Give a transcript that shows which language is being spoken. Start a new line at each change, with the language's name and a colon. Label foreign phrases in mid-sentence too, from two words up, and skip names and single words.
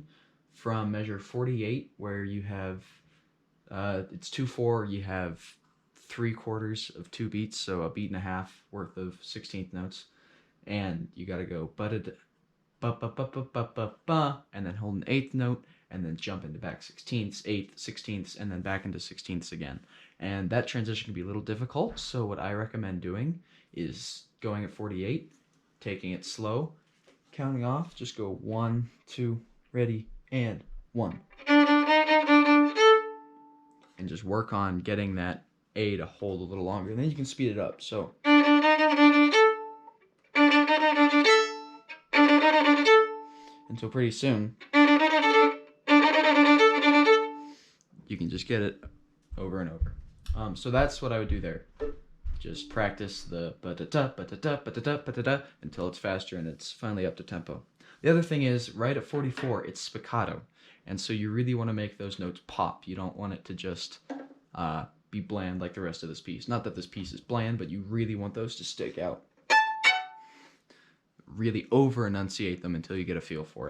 English: from measure 48, where you have, it's 2/4, you have 3/4 of 2 beats, so a beat and a half worth of 16th notes, and you gotta go ba-ba-ba-ba-ba-ba-ba, and then hold an 8th note, and then jump into back 16ths, 8th, 16ths, and then back into 16ths again. And that transition can be a little difficult, so what I recommend doing is going at 48, taking it slow, counting off, just go 1, 2, ready, and 1. And just work on getting that A to hold a little longer, and then you can speed it up. So until pretty soon you can just get it over and over. So that's what I would do there. Just practice the ba-da-da, ba-da-da, ba-da-da, ba-da-da until it's faster and it's finally up to tempo. The other thing is, right at 44, it's spiccato. And so you really want to make those notes pop. You don't want it to just be bland like the rest of this piece. Not that this piece is bland, but you really want those to stick out. Really over-enunciate them until you get a feel for it.